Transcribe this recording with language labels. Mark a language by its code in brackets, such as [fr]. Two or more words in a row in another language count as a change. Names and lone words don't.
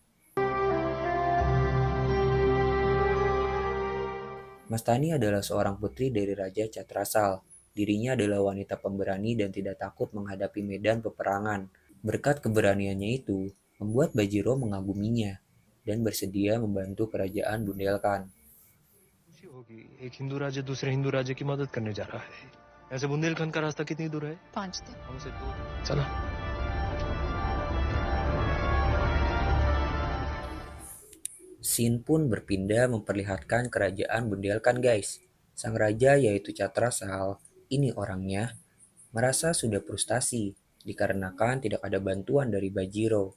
[id] Mastani adalah seorang putri dari Raja Chatrasal. Dirinya adalah wanita pemberani dan tidak takut menghadapi medan peperangan. Berkat keberaniannya itu, membuat Bajiro mengaguminya dan bersedia membantu kerajaan Bundelkhand. [hi] होगी एक हिंदू राज्य दूसरे हिंदू राज्य की मदद करने जा रहा है। ऐसे बुंदेलखंड का रास्ता कितनी दूर है? 5 दिन। हमसे दूर चला। [id] Scene pun berpindah memperlihatkan kerajaan Bundelkhand guys. Sang raja yaitu Catrasal, ini orangnya, merasa sudah frustasi dikarenakan tidak ada bantuan dari Bajiro.